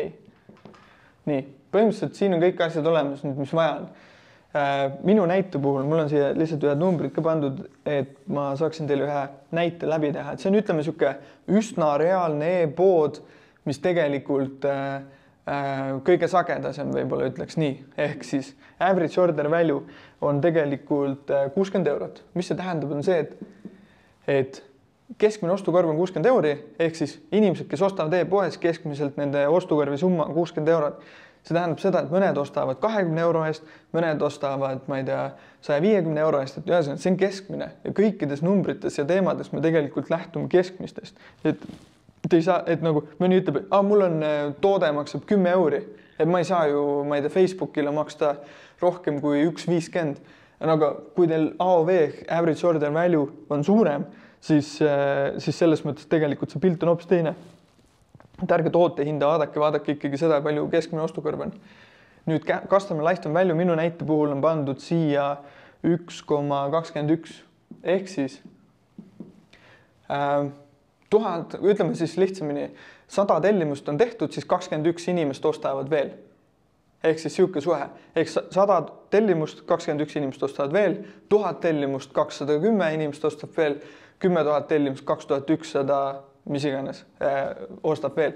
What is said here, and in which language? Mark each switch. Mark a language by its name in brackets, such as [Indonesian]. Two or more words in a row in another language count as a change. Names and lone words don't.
[Estonian] Nii, põhimõtteliselt siin on kõik asjad olemas, mis vaja on. Minu näite puhul, mul on siia lihtsalt ühed numbrid ka pandud, et ma saaksin teile ühe näite läbi teha. Et see on, ütleme, üsna reaalne e-pood, mis tegelikult kõige sagedasem võib-olla ütleks nii. Ehk siis [English] average order value [Estonian] on tegelikult 60 €. Mis see tähendab, on see, et keskmine ostukorv on 60 €, ehk siis inimesed, kes ostavad e-poes, keskmiselt nende ostukorvi summa on 60 €. See tähendab seda, et mõned ostavad 20 € eest, mõned ostavad, ma ei tea, 150 € eest, et ühesõnaga, see on keskmine ja kõikides numbrites ja teemades me tegelikult lähtume keskmistest. Et ei saa, et nagu mõni ütleb, et mul on toode maksab 10 €, et ma ei saa ju, ma ei tea, Facebookile maksta rohkem kui 1,50. Aga kui teil AOV, [English] average order value [Estonian] on suurem, siis selles mõttes tegelikult see pilt on hoopis teine. Et ärge toote hinda vaadake ikkagi seda, palju keskmine ostukorv on. Nüüd [English] customer lifetime value [Estonian] minu näite puhul on pandud siia 1,21 ehk siis 1000, ütleme siis lihtsamini, 100 tellimust on tehtud, siis 21 inimest ostavad veel. Ehk siis siuke suhe. Ehk 100 tellimust, 21 inimest ostavad veel, 1000 tellimust, 210 inimest ostab veel, 10 000 tellimust, 2100 mis iganes ostab veel.